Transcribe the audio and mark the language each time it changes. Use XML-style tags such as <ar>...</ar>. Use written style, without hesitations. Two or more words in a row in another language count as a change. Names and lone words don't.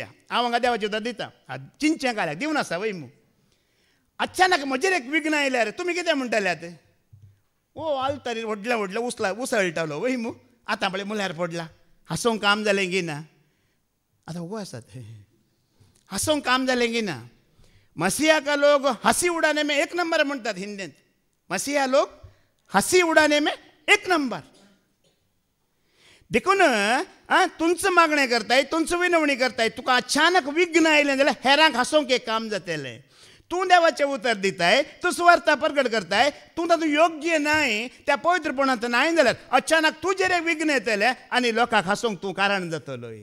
<kok>हांव हांगा देवाचें उतर दिता, चिंतचें काल्याक दिवन आसा वय मू. अचानक म्हजेर एक विघ्न आयल्यार तुमी कितें म्हणटल्यात? ओ आलतारी व्हडलें व्हडलें उसळटालो वय मू. आतां पळय मुल्यार पडला, हांसोवंक काम जालें गी ना. आतां उगो आसात, हांसोवंक काम जालें गी ना.</kok> <hi>मसीहा का लोग हंसी उड़ाने में एक नंबर</hi> <kok>म्हणटात हिंदींत.</kok> <hi>मसीहा लोग हंसी उड़ाने में एक नंबर.</hi> <kok>देखून तुमचं मागणें करताय, तुमचं विनवणी करताय, तुका अचानक विघ्न आयलें जाल्यार हेरांक हांसोवंक एक काम जातलें. तूं देवाचें उतर दिताय, तूं सुवार्ता प्रगट करताय, तूं तातूंत योग्य नाय त्या पवित्रपणांत नाय जाल्यार अचानक तुजेर एक विघ्न येतलें आनी लोकांक हांसोवंक तूं कारण जातलोय.</kok>